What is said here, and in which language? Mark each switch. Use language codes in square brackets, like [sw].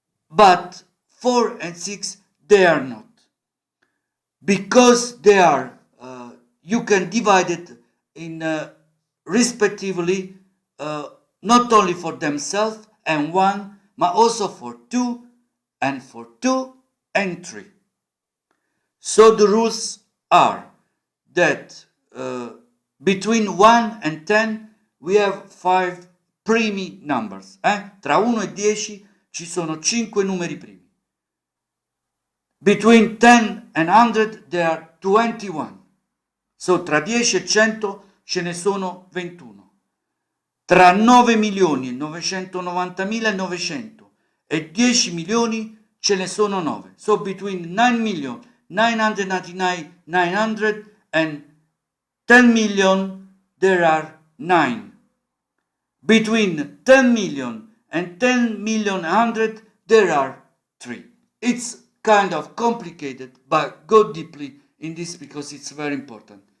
[en] But 4 and 6, they are not. Because they are, you can divide it in respectively not only for themselves and 1, but also for 2 and for 2 and 3. So the rules are that between 1 and 10 we have 5 primi numbers. [it] Tra 1 e 10 ci sono 5 numeri primi. [en] Between 10 and 100 there are 21. [it] So tra 10 e 100 ce ne sono 21. Tra 9 milioni e 990.900 e 10 milioni ce ne sono 9. [en] So between 9,999,900 and 10 million there are 9. Between 10 million and 10,100,000 there are 3. It's kind of complicated, but go deeply in this because it's very important.